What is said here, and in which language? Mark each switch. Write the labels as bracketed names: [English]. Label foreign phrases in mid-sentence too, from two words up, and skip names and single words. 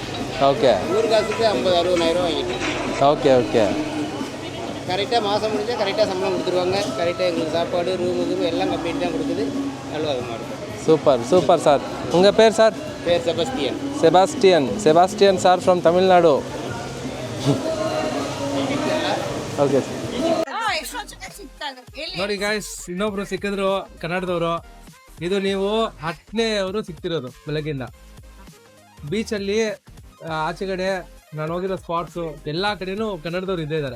[Tamil] ஓகே. ஊர் காசுக்கு 50-60 வாங்கிட்டோம். ஓகே ஓகே. கரெக்டாக மாதம் முடிஞ்சால் கரெக்டாக சம்பளம் கொடுத்துருவாங்க. கரெக்டாக எங்களுக்கு சாப்பாடு, ரூமுக்கு எல்லாம் கம்ப்ளீட் தான் கொடுக்குது. நல்வாகமாக இருக்கும். சூப்பர் சூப்பர் சார். உங்கள் பேர் சார்? பேர் செபாஸ்டியன். [Kannada] செபாஸ்டியன் சார் ಫ್ರಮ್ ತಮಿಳ್ನಾಡು. ಓಕೆ. ನೋಡಿ ಗಾಯ್ಸ್, ಇನ್ನೊಬ್ರು ಸಿಕ್ಕಿದ್ರು ಕನ್ನಡದವರು. ಇದು ನೀವು 10ನೇ ಅವರು ಸಿಗ್ತಿರೋದು ಬೆಳಗ್ಗಿಂದ. ಬೀಚಲ್ಲಿ ಆಚೆಗಡೆ ನಾನು ಹೋಗಿರೋ ಸ್ಪಾಟ್ಸು ಎಲ್ಲ ಕಡೆನೂ ಕನ್ನಡದವ್ರು ಇದ್ದೇ ಇದ್ದಾರೆ.